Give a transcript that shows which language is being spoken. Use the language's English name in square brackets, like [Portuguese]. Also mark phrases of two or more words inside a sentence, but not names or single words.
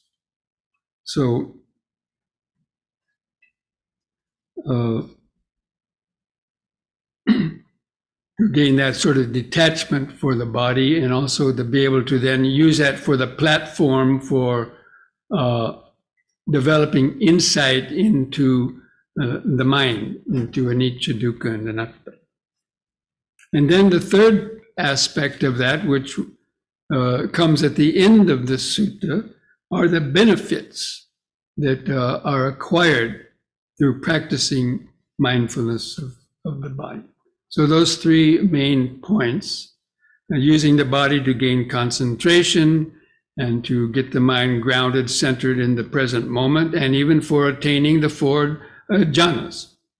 [English] So to gain that sort of detachment for the body, and also to be able to then use that for the platform for developing insight into the mind, into [Pali] anicca, dukkha, [English] and anatta. And then the third aspect of that, which comes at the end of this sutta, are the benefits that are acquired through practicing mindfulness of the body. So those three main points, using the body to gain concentration and to get the mind grounded, centered in the present moment, and even for attaining the four jhanas.